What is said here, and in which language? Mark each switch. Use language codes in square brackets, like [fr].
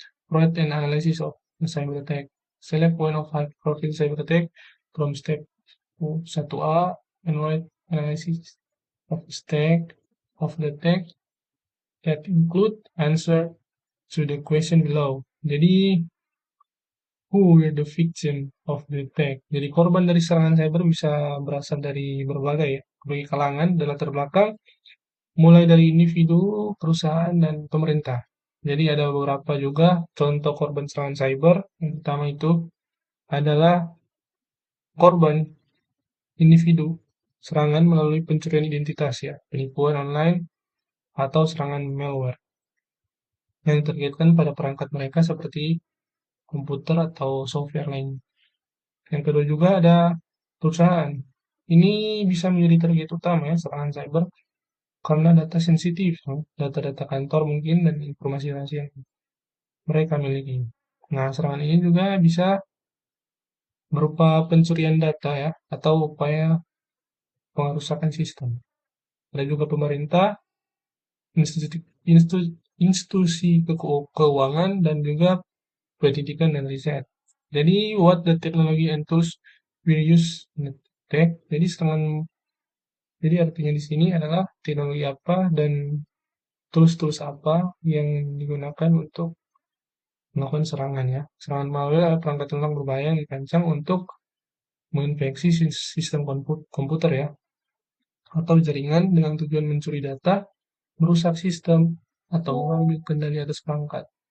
[en] Write an analysis of the cyber attack. Select one of high profile cyber attack from step 1A and write analysis of the stack of the attack that include answer to the question below. [id] Jadi, [en] who were the victim of the attack? [id] Jadi korban dari serangan cyber bisa berasal dari berbagai kalangan dan latar belakang, mulai dari individu, perusahaan, dan pemerintah. Jadi ada beberapa juga contoh korban serangan cyber. Yang pertama itu adalah korban individu, serangan melalui pencurian identitas ya, penipuan online, atau serangan malware yang ditargetkan pada perangkat mereka seperti komputer atau software lain. Yang kedua juga ada perusahaan. Ini bisa menjadi target utama ya, serangan cyber, karena data sensitif, data-data kantor mungkin, dan informasi rahasia yang mereka miliki. Nah, serangan ini juga bisa berupa pencurian data ya, atau upaya pengerusakan sistem. Ada juga pemerintah, institusi, institusi keuangan, dan juga pendidikan dan riset. Jadi, [en] what the technology and tools we use in tech. [id] Jadi, artinya di sini adalah teknologi apa dan tools-tools apa yang digunakan untuk melakukan serangan ya. Serangan malware adalah perangkat lunak berbahaya yang dirancang untuk menginfeksi sistem komputer ya, atau jaringan dengan tujuan mencuri data, merusak sistem, atau mengambil kendali atas perangkat.